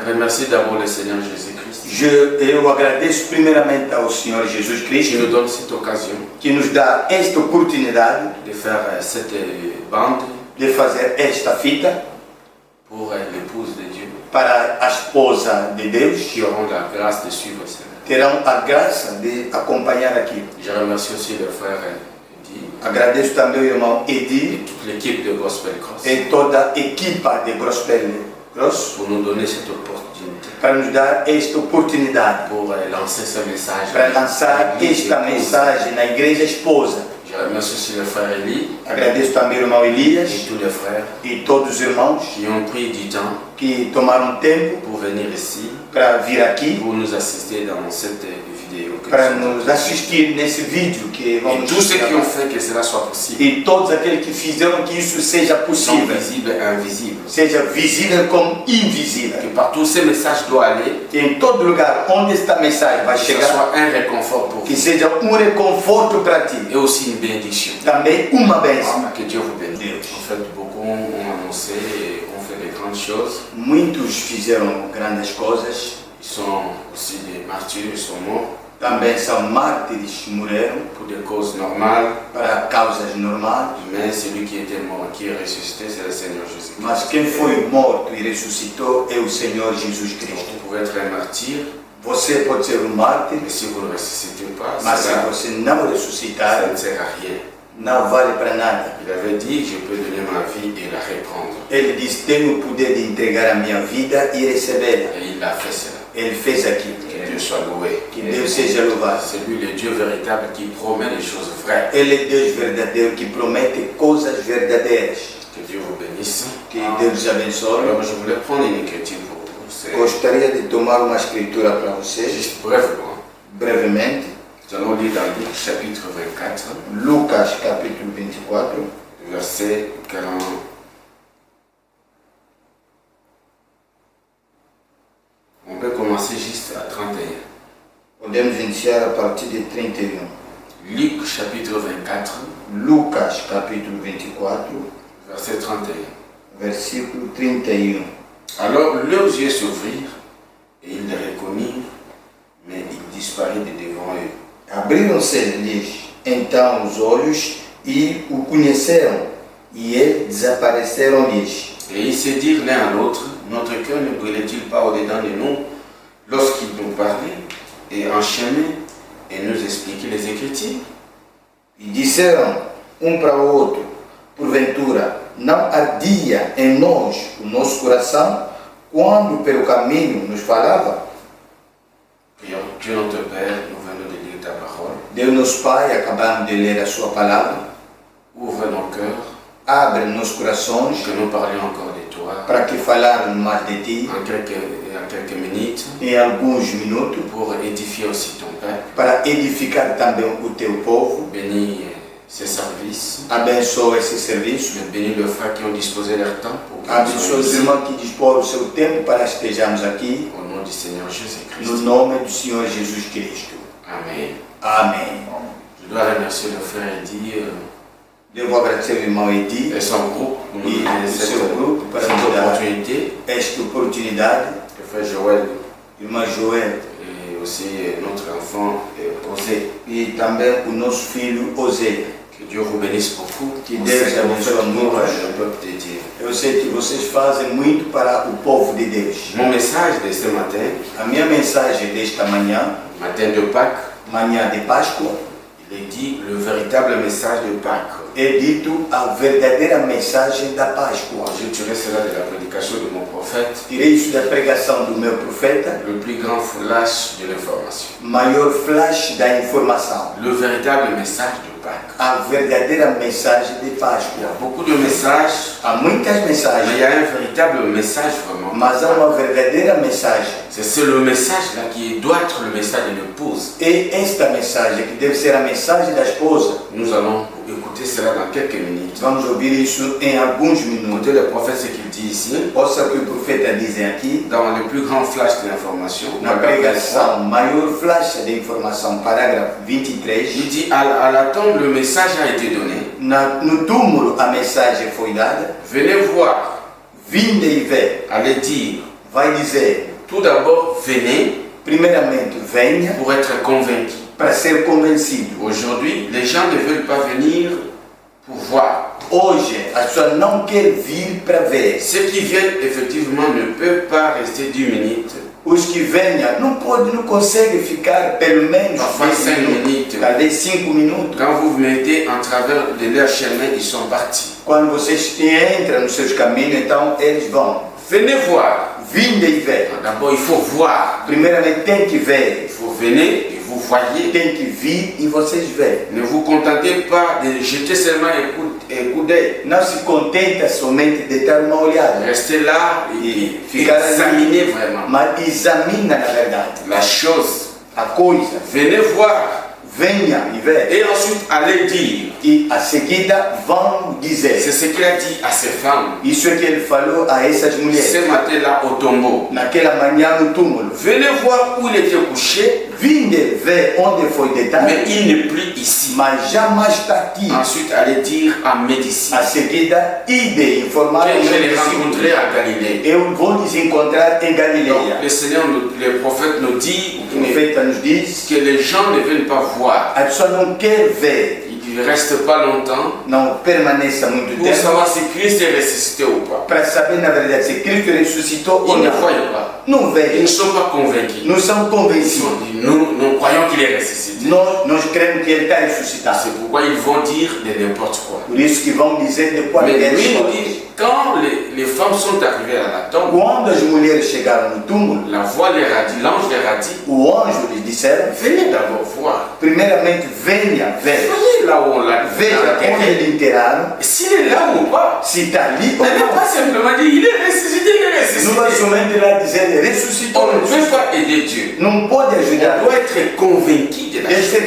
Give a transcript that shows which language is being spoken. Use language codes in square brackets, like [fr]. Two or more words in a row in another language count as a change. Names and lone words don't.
[fr] remercie d'abord le Seigneur Jésus-Christ. [pt] Eu agradeço primeiramente ao Senhor Jesus [fr] Qui [pt] Cristo [fr] nous donne cette occasion [pt] que nos dá esta oportunidade [fr] de faire cette bande [pt] de fazer esta fita [fr] pour l'épouse de Dieu, [pt] para a esposa de Deus, [fr] qui auront la grâce de suivre cela. [pt] terão a graça de acompanhar aqui. [fr] Je remercie aussi le frère Eddie [pt] Agradeço também o irmão [fr] et [pt] Edi [fr] toute l'équipe de Gospel Cross [pt] e toda a equipa de Gospel Cross [fr] pour nous donner cette opportunité [pt] para nos dar esta oportunidade [fr] pour lancer ce message. [pt] para lançar esta mensagem na igreja esposa. [fr] Je remercie aussi le frère Elie [pt] Agradeço também o irmão Elias [fr] et tous les frères [pt] e todos os irmãos [fr] qui ont pris du temps [pt] que tomaram tempo [fr] pour venir ici, [pt] para vir aqui, [fr] pour nous assister dans cette vidéo. [pt] para nos assistir nesse vídeo que [fr] Et [pt] vamos [fr] tous ceux qui ont [pt] gravar. [fr] fait que cela soit possible, [pt] E todos aqueles que fizeram que isso seja [fr] sont [pt] possível, [fr] visibles et invisibles. [pt] seja visível como invisível. [fr] Que partout ces messages doivent aller, [pt] Que em todo lugar onde esta mensagem vai [fr] que ce [pt] chegar, [fr] soit un réconfort pour [pt] que [fr] vous [pt] seja reconforto para ti, [fr] et aussi une bénédiction. [pt] também uma bênção. [fr] Que Dieu vous bénisse. [pt] Deus. [fr] En fait, beaucoup ont annoncé et ont fait de grandes choses. [pt] Muitos fizeram grandes coisas, [fr] Ils sont aussi des martyrs, ils sont morts [pt] também são mártires, morreram [fr] pour des causes normales. [pt] para causas normais, [fr] Mais celui qui était mort, qui est ressuscité, c'est le Seigneur Jésus. [pt] mas quem foi morto e ressuscitou é o Senhor Jesus Cristo. [fr] Vous pouvez être un martyr, [pt] Você pode ser mártir, [fr] mais si vous ne ressuscitez pas, [pt] mas se [fr] cela, [pt] você não [fr] ça [pt] ressuscitar, [fr] ne sert à rien. [pt] não vale para nada. [fr] Il avait dit, je peux donner ma vie et la reprendre. [pt] Ele disse: tenho o poder de entregar a minha vida e recebê-la. [fr] Et il a fait cela. [pt] Ele fez aquilo. [fr] Que Dieu soit loué. [pt] Que Deus seja louvado. [fr] C'est lui le Dieu véritable qui promet les choses vraies. [pt] Ele é Deus verdadeiro que promete coisas verdadeiras. [fr] Que Dieu vous bénisse. [pt] Que Deus abençoe. [fr] Alors je voulais prendre une écriture pour vous. C'est [pt] Gostaria de tomar uma escritura para vocês, [fr] juste brièvement. [pt] brevemente. [fr] Nous allons lire dans Luc chapitre 24, [pt] Lucas capítulo 24, [fr] verset 40. On peut commencer juste à 31. [pt] podemos iniciar a partir de 31. [fr] Luc chapitre 24, [pt] Lucas capítulo 24, [fr] verset 31. [pt] versículo 31. [fr] Alors leurs yeux s'ouvrirent et ils le reconnurent, mais il disparut de devant eux. [pt] Abriram-se-lhes então os olhos e o conheceram, e ele desapareceram-lhes. [fr] Et ils se dirent l'un à l'autre, notre cœur ne brûlait-il pas au-dedans de nous lorsqu'il nous parlait et enchaînait et nous expliquait les Écritures? [pt] E disseram para o outro, porventura, não ardia em nós o nosso coração quando pelo caminho nos falava? [fr] Prions. Dieu notre Père, nous venons de lire ta parole. [pt] Deus nosso Pai, acabamos de ler a sua palavra. [fr] Ouvre nos cœurs, [pt] Abre nos corações [fr] que nous parlions encore de toi [pt] para que falarmos mais de ti [fr] en quelques minutes [pt] em alguns minutos, [fr] pour édifier aussi ton peuple. [pt] para edificar também o teu povo. [fr] Bénis ces services, [pt] Abençoa esse serviço. [fr] mais bénis les frères qui ont disposé leur temps pour que nous [pt] Abençoa [fr] soyons [pt] os [fr] ici. [pt] irmãos que dispõem o seu tempo para estejamos aqui, [fr] Au nom du Seigneur [pt] no [fr] Jésus-Christ. [pt] nome do Senhor Jesus Cristo. [fr] Amen. [pt] Amém. [fr] Je dois remercier le frère Eddie [pt] Devo agradecer ao irmão Edi [fr] et son groupe pour nous [pt] e [fr] donner [pt] o [fr] cette [pt] seu grupo para nos dar [fr] opportunité. [pt] esta oportunidade. [fr] Le frère Joël [pt] Irmã Joel [fr] et aussi notre enfant Osé. [pt] e também o nosso filho Osé. [fr] Que Dieu vous bénisse beaucoup. [pt] Que [fr] On [pt] Deus [fr] sait que vous [pt] abençoe [fr] faites pour [pt] muito. [fr] le peuple de Dieu. [pt] Eu sei que vocês fazem muito para o povo de Deus. [fr] Mon message de ce matin, [pt] A minha mensagem desta manhã, [fr] matin de Pâques, [pt] manhã de Páscoa, [fr] il est dit le véritable message de Pâques. [pt] é dito a verdadeira mensagem da Páscoa. [fr] Je tirais cela de la prédication de mon prophète, [pt] Tirei isso da pregação do meu profeta, [fr] le plus grand flash de l'information. [pt] maior flash da informação. [fr] Le véritable message de Pâques. [pt] A verdadeira mensagem de [fr] Il y a [pt] Páscoa. [fr] beaucoup de messages, [pt] Há muitas [fr] mais il [pt] mensagens, [fr] y a un véritable message vraiment. [pt] mas há uma verdadeira mensagem. [fr] C'est le message là qui doit être le message de l'épouse. [pt] E esta mensagem, que deve ser a mensagem da esposa, [fr] Nous allons écouter cela dans quelques minutes. [pt] vamos ouvir isso em alguns minutos. [fr] Écoutez le prophète ce qu'il dit ici, [pt] Ouça o que o profeta diz aqui, [fr] dans le plus grand flash de l'information. [pt] na pregação, maior flash de informação, parágrafo 23. [fr] Il dit à la tombe le message a été donné. [pt] No túmulo a mensagem foi dada. [fr] Venez voir, [pt] Vinde e vê. [fr] allez dire [pt] Vai dizer [fr] Tout d'abord, venez [pt] Primeiramente, venha [fr] pour être convaincu. [pt] para ser convencido. [fr] Aujourd'hui, les gens ne veulent pas venir pour voir. [pt] Hoje, as pessoas não querem vir para ver. [fr] Ceux qui viennent, effectivement, ne peuvent pas rester 10 minutes. [pt] Os que venham não conseguem ficar pelo menos [fr] Parfois 5 minutes. [pt] talvez 5 minutos. [fr] Quand vous vous mettez en travers de leur chemin, ils sont partis. [pt] Quando vocês entram nos seus caminhos, então eles vão. [fr] Venez voir. [pt] Vinde e vê. [fr] D'abord, il faut voir. [pt] Primeiramente tem que ver. [fr] Il faut venir et vous voyez. [pt] Tem que vir e vocês veem. [fr] Ne vous contentez pas de jeter seulement un coup d'œil. [pt] Não se contenta somente de dar uma olhada. [fr] Restez là et [pt] Ficar [fr] examinez vraiment [pt] mas examina na verdade. [fr] la chose. [pt] A coisa. [fr] Venez voir [pt] Venha e vê. [fr] et ensuite allez dire. [pt] E a seguida vão dizer. [fr] C'est ce qu'il a dit à ces femmes [pt] Isso é que ele falou a essas mulheres. [fr] ce matin-là au tombeau. [pt] Naquela manhã no túmulo. [fr] Venez voir où il était couché, [pt] Vinde ver onde foi deitado. [fr] mais il n'est plus ici. [pt] Mas jamais está aqui. [fr] Ensuite, allez dire à mes disciples [pt] A seguida, ide informar [fr] que [pt] os [fr] je [pt] meus [fr] les rencontrerai [pt] discípulos. [fr] à Galilée. [pt] Eu vou lhes encontrar em [fr] Donc, [pt] Galileia. [fr] le Seigneur, le prophète nous dit [pt] O profeta nos diz [fr] que les gens ne viennent pas voir. [pt] a pessoa não quer ver, [fr] Ils ne restent pas longtemps [pt] não permaneça muito [fr] pour [pt] tempo [fr] savoir si Christ est ressuscité ou pas. [pt] para saber na verdade se Cristo ressuscitou ou [fr] Ils ne [pt] não. [fr] voient pas. [pt] Não [fr] Ils [pt] veem, [fr] ne sont pas convaincus. [pt] não são [fr] Ils [pt] convencidos. [fr] ont dit, nous croyons qu'il est ressuscité. [pt] Nós cremos que ele está ressuscitado. [fr] C'est pourquoi ils vont dire de n'importe quoi. [pt] Por isso que vão dizer de [fr] Mais [pt] qualquer [fr] lui nous [pt] coisa. [fr] dit, quand les femmes sont arrivées à la tombe, [pt] Quando as mulheres chegaram no túmulo, [fr] la voix leur a dit, l'ange leur a dit, [pt] o anjo lhes disseram, [fr] venez d'abord voir. [pt] primeiramente venha ver. [fr] Voyez là où on l'a [pt] Veja onde [fr] enterré. [pt] ele enterraram, [fr] S'il est là ou pas. [pt] se está ali ou [fr] On n'a pas [pt] não. [fr] simplement dit, il est ressuscité, il est [pt] Não vai [fr] ressuscité. [pt] somente lá dizer ele ressuscitou. [fr] On ne peut pas aider Dieu. [pt] Não pode ajudar. [fr] On doit être convaincu de la [pt] Deve ser